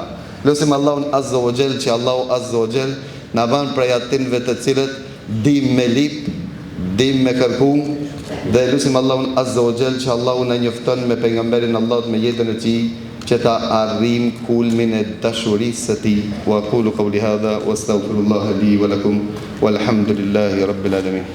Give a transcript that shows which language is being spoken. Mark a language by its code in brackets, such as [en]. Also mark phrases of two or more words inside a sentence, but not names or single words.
[sq] Lusim Allahun [ar] عز وجل [sq] që Allahu [ar] عز وجل [sq] na ban prej atinve të cilët dim me lip, dim me kërku, dhe lusim Allahun [ar] عز وجل [sq] që Allahu na njofton me pejgamberin Allahut me jetën e tij, që ta arrim kulmin e dashurisë së tij. [ar] وأقول قولي هذا وأستغفر الله لي ولكم والحمد لله رب العالمين.